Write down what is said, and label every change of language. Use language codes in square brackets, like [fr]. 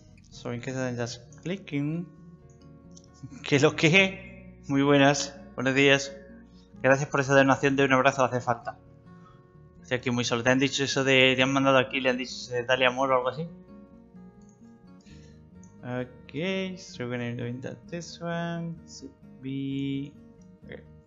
[en] So in case I'm just clicking. [es] ¿Qué lo que? Muy buenas, buenos días. Gracias por esa donación de un abrazo, hace falta. Estoy aquí muy solo. ¿Te han dicho eso de... te han mandado aquí, le han dicho dale amor o algo así? [en] Okay, so we're gonna do that this one should be okay.